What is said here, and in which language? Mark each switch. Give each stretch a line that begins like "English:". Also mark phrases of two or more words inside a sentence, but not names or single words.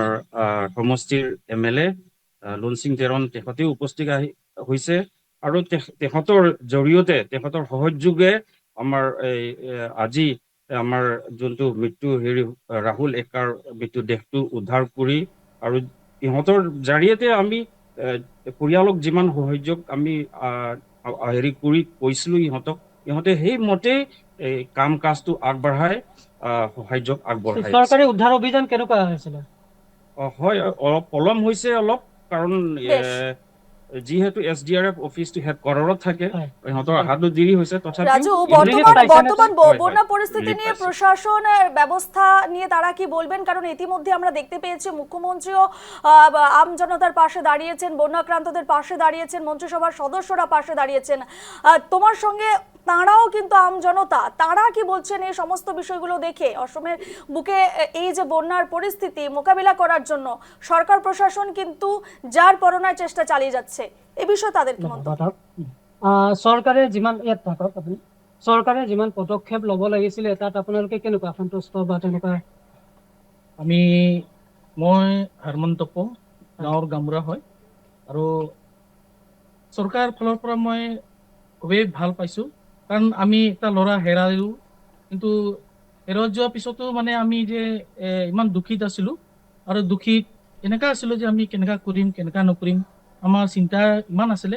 Assamese: সমষ্টিৰ MLA লুনচিং তেৰণ তেখেতেও উপস্থিত হৈছে আৰু তেখেতৰ জৰিয়তে তেখেতৰ সহযোগে আমাৰ এই আজি আমাৰ যোনটো মৃত্যু ৰাহুল একাৰ মৃত্যু দেহটো উদ্ধাৰ কৰি আৰু ইহঁতৰ জৰিয়তে আমি পৰিয়ালক যিমান সহযোগ আমি কৰি কৈছিলো ইহঁতে সেইমতেই এই কাম কাজটো আগবঢ়াই সাহায্য আগবঢ়াই চৰকাৰী উদ্ধাৰ অভিযান কেনেকুৱা হৈছিলে? হয়, অলপ পলম হৈছে কাৰণ বেশ। যিহেতু SDRF অফিচটো হেডকোৱাৰ্টাৰত থাকে, হয়। ইহঁতৰ অহাটো দেৰি হৈছে। তথাপিও
Bangla: রাজু, ইংরেজিতে বর্তমান পাইছেন? বর্তমান
Assamese: হয়, হয়,
Bangla: বন্যা পরিস্থিতি relief নিয়ে পাইছে। প্রশাসনের ব্যবস্থা নিয়ে তারা কি বলবেন? কারণ ইতিমধ্যে আমরা দেখতে পেয়েছি মুখ্যমন্ত্রীও আম জনতার পাশে দাঁড়িয়েছেন, বন্যাক্রান্তদের পাশে দাঁড়িয়েছেন, মন্ত্রিসভার সদস্যরা পাশে দাঁড়িয়েছেন। তোমার সঙ্গে তাঁরাও কিন্তু আম জনতা, তাঁরা কি বলছেন এই সমস্ত বিষয়গুলো দেখে? অসমের বুকে এই যে বন্যার পরিস্থিতি মোকাবিলা করার জন্য সরকার প্ৰশাসন কিন্তু যার পরনার চেষ্টা চালিয়ে যাচ্ছে, এই বিষয়ে তাদের কি মন্তব্য?
Assamese: চৰকাৰে যিমান ইয়াত থাকক আপুনি, চৰকাৰে যিমান পদক্ষেপ ল'ব লাগিছিলে তাত আপোনালোকে কেনেকুৱা সন্তুষ্ট বা তেনেকুৱা? মই হাৰমন্ত পো গাঁৱৰ গামবুঢ়া হয় আৰু চৰকাৰ ফালৰ পৰা মই খুবেই ভাল পাইছো, কাৰণ আমি এটা ল'ৰা হেৰাইলো, কিন্তু হেৰাই যোৱাৰ পিছতো মানে আমি যে ইমান দুখিত আছিলো আৰু দুখিত এনেকা আছিলো যে আমি কেনেকা কৰিম কেনেকা নকৰিম, আমাৰ চিন্তা ইমান আছিলে।